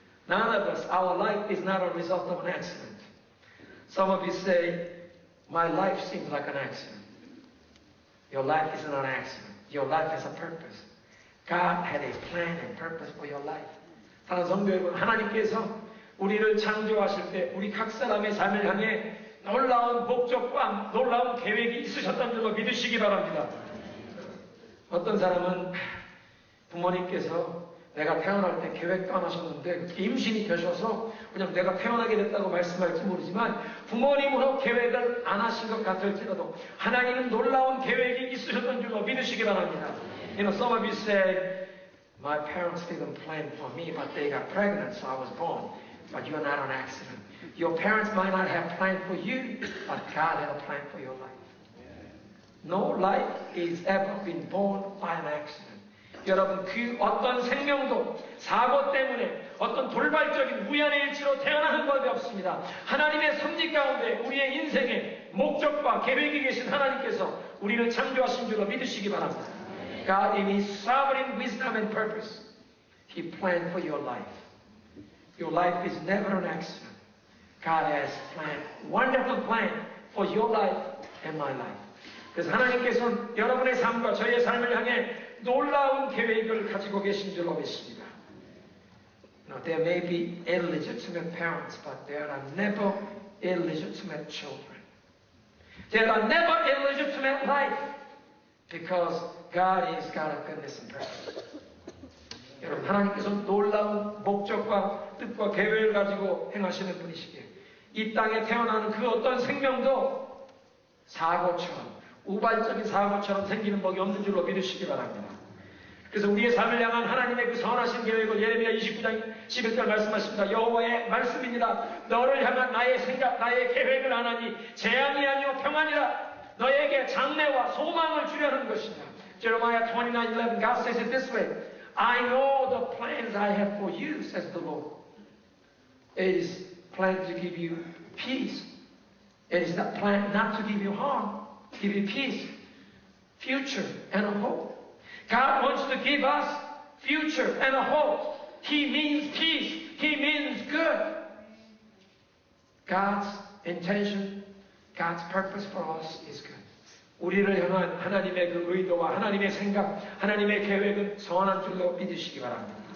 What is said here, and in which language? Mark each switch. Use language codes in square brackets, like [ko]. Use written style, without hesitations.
[en] None of us, our life is not a result of an accident. Some of you say, my life seems like an accident. Your life is not an accident. Your life has a purpose. God had a plan and purpose for your life. [ko] 사랑하는 성도 여러분, 하나님께서 우리를 창조하실 때 우리 각 사람의 삶을 향해 놀라운 목적과 놀라운 계획이 있으셨다는 줄로 믿으시기 바랍니다. 어떤 사람은 부모님께서 내가 태어날 때 계획도 안 하셨는데 임신이 되셔서 그냥 내가 태어나게 됐다고 말씀할지 모르지만 부모님으로 계획을 안 하신 것 같을지라도 하나님은 놀라운 계획이 있으셨던 줄로 믿으시기 바랍니다. [en] You know, some of you say, My parents didn't plan for me, but they got pregnant, so I was born. But you're not an accident. Your parents might not have planned for you, but God had a plan for your life. No life is ever been born by an accident. [ko] 여러분, 그 어떤 생명도 사고 때문에 어떤 돌발적인 우연의 일치로 태어나는 법이 없습니다. 하나님의 섭리 가운데 우리의 인생의 목적과 계획이 계신 하나님께서 우리를 창조하신 줄로 믿으시기 바랍니다. [en] God in His sovereign wisdom and purpose, He planned for your life. Your life is never an accident. God has planned, wonderful plan for your life and my life. [ko] 그래서 하나님께서는 여러분의 삶과 저의 삶을 향해 놀라운 계획을 가지고 계신 줄로 믿습니다. [en] There may be illegitimate parents, but there are never illegitimate children. There are never illegitimate life, because God is God of goodness and purpose. [ko] 여러분, 하나님께서는 놀라운 목적과 뜻과 계획을 가지고 행하시는 분이시기에 이 땅에 태어나는 그 어떤 생명도 사고처럼, 우발적인 사고처럼 생기는 법이 없는 줄로 믿으시기 바랍니다. 그래서 우리의 삶을 향한 하나님의 그 선하신 계획을 예레미야 29장 11절 말씀하십니다. 여호와의 말씀입니다. 너를 향한 나의 생각, 나의 계획을 하나니 재앙이 아니요 평안이라. 너에게 장래와 소망을 주려는 것이다. [en] Jeremiah 29:11, God says it this way. I know the plans I have for you, says the Lord. It is planned to give you peace. It is not planned not to give you harm, give you peace, future, and a hope. God wants to give us future and a hope. He means peace. He means good. God's intention, God's purpose for us is good. [ko] 우리를 향한 하나님의 그 의도와 하나님의 생각, 하나님의 계획은 선한 줄로 믿으시기 바랍니다.